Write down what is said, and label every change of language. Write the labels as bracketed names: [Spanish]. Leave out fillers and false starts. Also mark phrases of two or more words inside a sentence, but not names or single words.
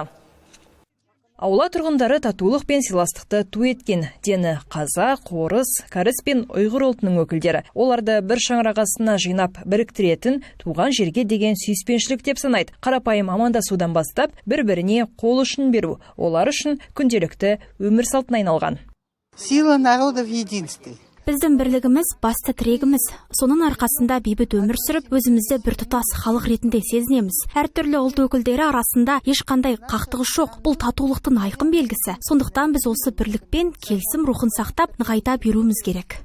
[Kazakh] Аула тұрғындары татулық пен сыйластықты ту еткен. Дені қазақ, орыс, кәріс пен ұйғыр ұлтының өкілдері. Оларды бір шаңырақ астына жинап біріктіретін туған жерге деген сүйіспеншілік деп санайды. Қарапайым амандасудан бастап бір-біріне қол ұшын беру, олар үшін күнделікті өмір салтына айналған. [Russian] Сила народа в единстве. [Kazakh] Біздің бірлігіміз басты тірегіміз. Соның арқасында бейбіт өмір сүріп, өзімізді бір тұтас халық ретінде сезінеміз. Әртүрлі ұлт өкілдері арасында ешқандай қақтығыс жоқ. Бұл татулықтың айқын белгісі. Сондықтан біз осы бірлікпен келісім рухын сақтап, нығайта беруіміз керек.